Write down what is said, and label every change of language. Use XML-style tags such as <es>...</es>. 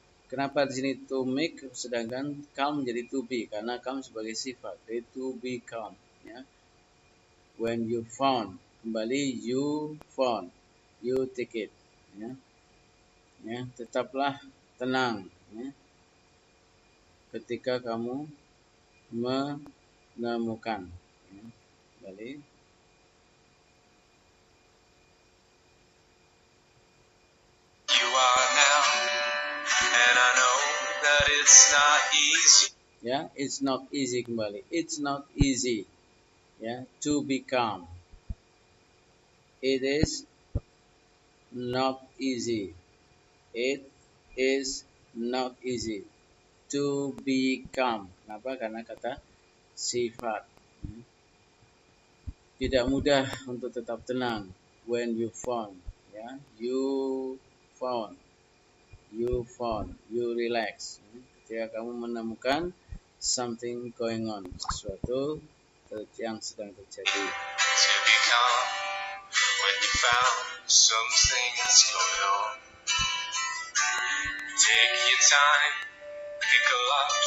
<id>Kenapa di sini to make sedangkan come menjadi to be, karena come sebagai sifat. Jadi to become, ya.</id> <en>When you found, kembali you found, you take it, ya.</en> <id>Ya, tetaplah tenang, ya. Ketika kamu menemukan, ya. Kembali.</id> <en>You are now, and I know that it's not easy. Ya, it's not easy kembali. It's not easy, ya, to become. It is not easy. It is not easy to become.</en> <id>Kenapa? Karena kata sifat. Tidak mudah untuk tetap tenang.</id> <en>When you found, ya, you found, you relax.</en> <id>Ketika kamu menemukan</id> <en>something going on,</en> <id>sesuatu yang sedang terjadi.</id> <en>To become when you found something that's going on. Take your time, think a lot.</en>